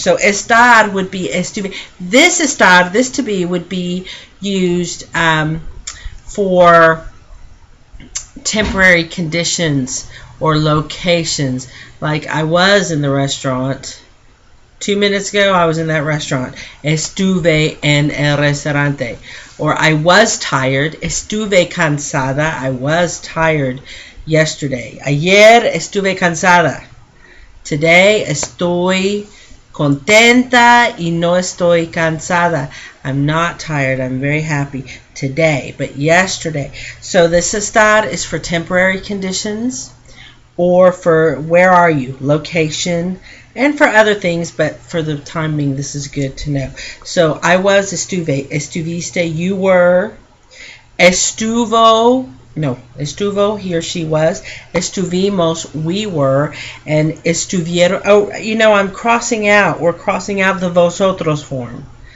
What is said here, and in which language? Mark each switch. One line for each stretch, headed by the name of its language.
English: So estar would be estuve. This estar, this to be, would be used for temporary conditions or locations. Like, I was in the restaurant 2 minutes ago. I was in that restaurant.
Spanish: Estuve en el restaurante.
English: Or I was tired.
Spanish: Estuve cansada.
English: I was tired yesterday.
Spanish: Ayer estuve cansada. Today estoy contenta y no estoy cansada.
English: I'm not tired. I'm very happy today, but yesterday. So this estar is for temporary conditions, or for where are you, location, and for other things, but for the time being, this is good to know. So I was, estuve, estuviste, you were, estuvo, he or she was, estuvimos, we were, and estuvieron, I'm crossing out, we're crossing out the vosotros form.